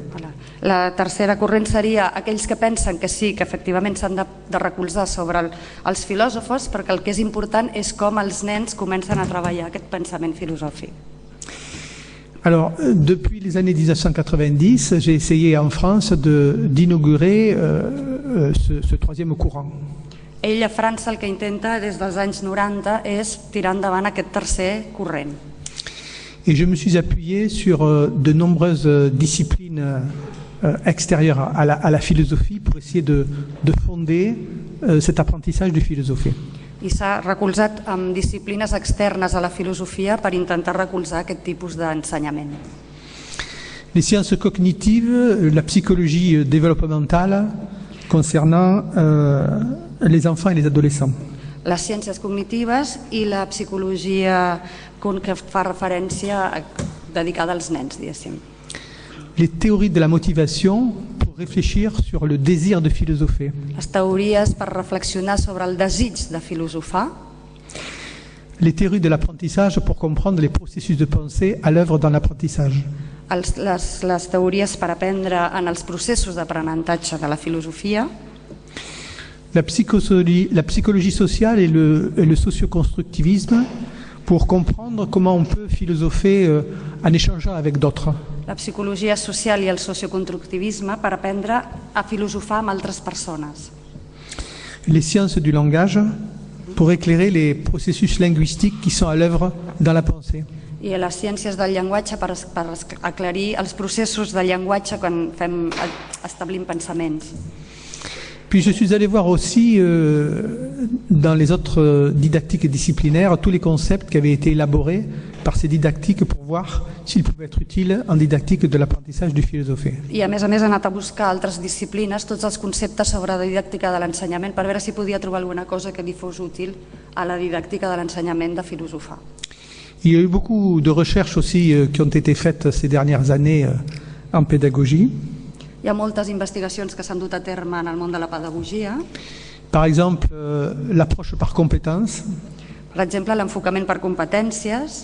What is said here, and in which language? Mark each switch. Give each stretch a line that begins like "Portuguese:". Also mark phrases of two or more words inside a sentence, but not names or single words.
Catalan: La tercera corrent seria aquells que pensen que sí, que efectivament s'han de recolzar sobre els filòsofs, perquè el que és important és com els nens comencen a treballar aquest pensament filosòfic.
French: Alors, depuis les années 1990, j'ai essayé en France d'inaugurer ce troisième courant.
Catalan: Ell a França el que intenta des dels anys 90 és tirar endavant aquest tercer corrent.
French: Et je me suis appuyé sur de nombreuses disciplines extérieures à la philosophie pour essayer de fonder cet apprentissage de philosophie.
Catalan: I s'ha recolzat amb disciplines externes a la filosofia per intentar recolzar aquest tipus d'ensenyament.
French: Les sciences cognitives, la psychologie développementale concernant les enfants et les adolescents.
Catalan: Les ciències cognitives i la psicologia que fa referència dedicada als nens, diguéssim.
French: Les théories de la motivation pour réfléchir sur le désir de philosopher.
Catalan: Les teories per reflexionar sobre el desig de filosofar.
French: Les théories de l'apprentissage pour comprendre les processus de pensée à l'œuvre dans l'apprentissage.
Catalan: Les teories per aprendre en els processos d'aprenentatge de la filosofia.
French: La psychologie sociale et le socioconstructivisme pour comprendre comment on peut philosopher en échangeant avec d'autres.
Catalan: La psicologia social i el socioconstructivisme per aprendre a filosofar amb altres persones.
French: Les sciences du langage pour éclairer les processus linguistiques qui sont à l'œuvre dans la pensée.
Catalan: I les ciències del llenguatge per aclarir els processos del llenguatge quan establim pensaments.
French: Puis je suis allé voir aussi dans les autres didactiques disciplinaires tous les concepts qui avaient été élaborés par ces didactiques pour voir s'ils pouvaient être utiles en didactique de l'apprentissage du philosophie.
Catalan: I a més he anat a buscar altres disciplines, tots els conceptes sobre la didàctica de l'ensenyament per veure si podia trobar alguna cosa que li fos útil a la didàctica de l'ensenyament de filosofar.
French: Il y a eu beaucoup de recherches aussi qui ont été faites ces dernières années en pédagogie.
Catalan: Hi ha moltes investigacions que s'han dut a terme en el món de la pedagogia.
French: Par exemple, l'approche par compétences.
Catalan: Per exemple, l'enfocament per competències.